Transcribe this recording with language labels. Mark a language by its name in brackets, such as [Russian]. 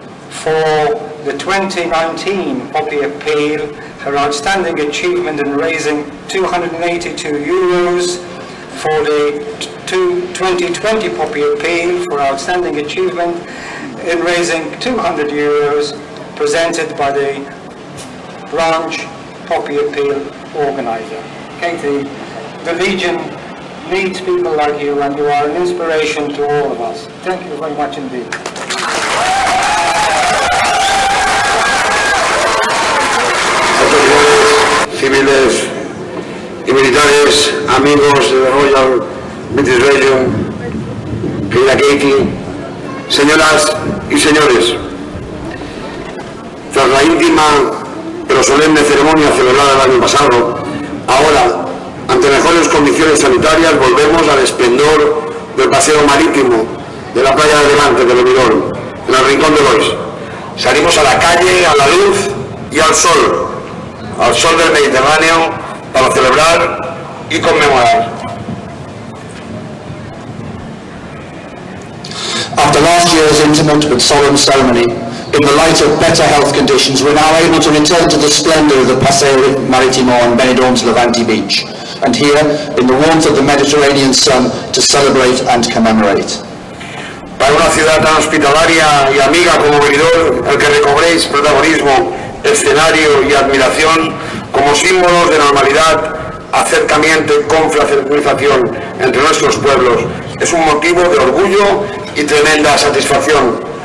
[English] for the 2019 Poppy Appeal, her outstanding achievement in raising 282 euros, for the 2020 Poppy Appeal for outstanding achievement in raising 200 euros, presented by the branch Poppy Appeal organizer. Katie, the Legion needs people like you, and you are an inspiration to all of us. Thank you very much indeed. [Spanish] Autoridades civiles y militares, amigos de la Royal British Legion, querida Katie, señoras y señores, tras la íntima pero solemne ceremonia celebrada el año pasado, ahora, ante mejores condiciones sanitarias, volvemos al esplendor del paseo marítimo de la playa de Levante de Benidorm, en el rincón de Lois. Salimos a la calle, a la luz y al sol del Mediterráneo, para celebrar y conmemorar. [English] After last year's intimate but solemn ceremony, in the light of better health conditions, we're now able to return to the splendour of the Paseo Marítimo on Benidorm's Levante Beach, and here, in the warmth of the Mediterranean sun, to celebrate and commemorate. [Spanish] Para una ciudad tan hospitalaria y amiga como Benidorm, el que recobréis protagonismo, escenario y admiración como símbolos de normalidad, acercamiento y confraternización entre nuestros pueblos, es un motivo de orgullo y tremenda satisfacción.